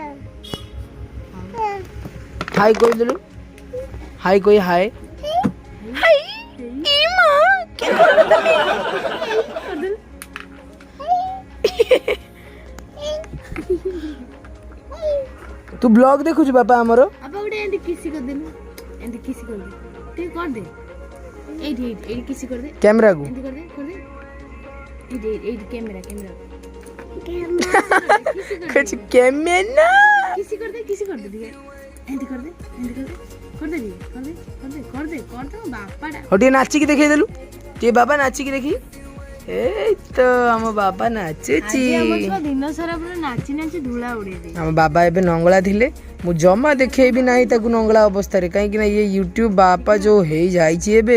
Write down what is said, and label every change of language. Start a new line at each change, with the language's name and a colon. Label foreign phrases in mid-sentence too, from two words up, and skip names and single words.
Odia: ହାଇ କହିଦେଲୁ, ହାଇ କହି ହାଇ ତୁ ବ୍ଲଗ ଦେଖୁଛୁ ବାପା ଆମର? ବାପା ଗୋଟେ ଏମିତି କିସି କରିଦେଲୁ, ଏମିତି କିସି କରିଦେ, ଟିକେ କରିଦେ, ଏଇଠି ଏଇଠି ଏଇଠି କିସି କରିଦେ, କ୍ୟାମେରାକୁ ଏମିତି କରିଦେ କରିଦେ, ଏଇଠି ଏଇଠି କ୍ୟାମେରା କ୍ୟାମେରା କିଛି କ୍ୟାମେରା କିସି କରିଦେ ଟିକେ ଏମିତି କରିଦେ ଏମିତି କରିଦେ କରିଦେ ଟିକେ କରିଦେ କରିଦେ କରିଦେ କରିଦେ ବାପାଟା ହଉ ଟିକେ ନାଚିକି ଦେଖେଇ ଦେଲୁ, ଟିକେ ବାବା ନାଚିକି ଦେଖି। ଏଇ ତ ଆମ ବାବା ନାଚୁଛି। ଆଜି ଆମ ଛୁଆ ଦିନ ସାରା ପୁରା ନାଚି ନାଚି ଧୂଳା ଉଡେଇ ଦେଇ। ଆମ ବାବା ଏବେ ନଙ୍ଗଳା ଥିଲେ, ମୁଁ ଜମା ଦେଖେଇବି ନାହିଁ ତାକୁ ନଙ୍ଗଳା ଅବସ୍ଥାରେ, କାହିଁକି ନା ଇଏ ୟୁଟ୍ୟୁବ ବାପା ଯୋଉ ହେଇଯାଇଛି ଏବେ।